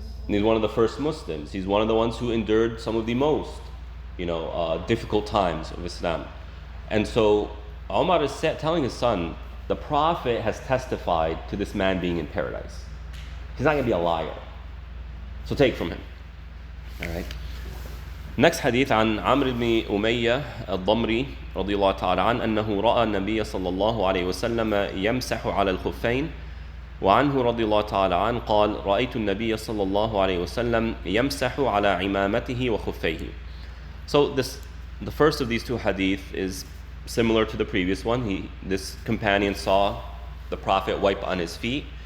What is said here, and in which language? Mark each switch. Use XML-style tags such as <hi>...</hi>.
<en>And he's one of the first Muslims. He's one of the ones who endured some of the most, difficult times of Islam. And so Umar is telling his son, the Prophet has testified to this man being in paradise. He's not going to be a liar. So take from him. All right. Next hadith</en> <ar>عن عمرو بن أمية الضمري رضي الله تعالى عنه أنه رأى النبي صلى الله عليه وسلم يمسح على الخفين وعنه رضي الله تعالى عنه قال رأيت النبي صلى الله عليه وسلم يمسح على عمامته وخفيه.</ar> <en>So the first of these 2 hadith is similar to the previous one. This companion saw the Prophet wipe on his feet.</en>